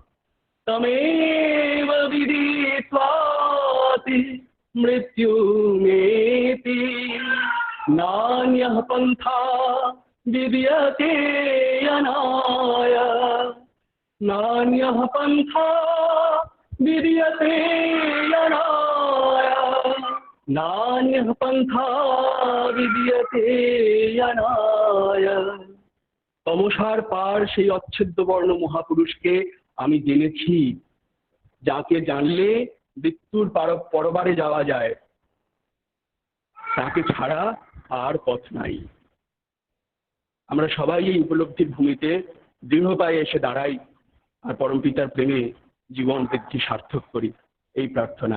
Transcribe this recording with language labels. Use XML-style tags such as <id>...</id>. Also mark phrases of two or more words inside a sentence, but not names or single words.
<sa>तमेव विदित्वाति मृत्युमेति नान्यः पन्था विद्यते यनाय, नान्यः पन्था विद्यते यनाय, नान्यः पन्था विद्यते यनाय।</sa> <bn>তমসার পার সেই অচ্ছেদ্য বর্ণ মহাপুরুষকে আমি জেনেছি, যাকে জানলে মৃত্যুর পরবারে যাওয়া যায়, তাকে ছাড়া আর পথ নাই। আমরা সবাই এই উপলব্ধির ভূমিতে দৃঢ় পায়ে এসে দাঁড়াই আর পরম পিতার প্রেমে জীবন বৃদ্ধি সার্থক করি, এই প্রার্থনা।</bn>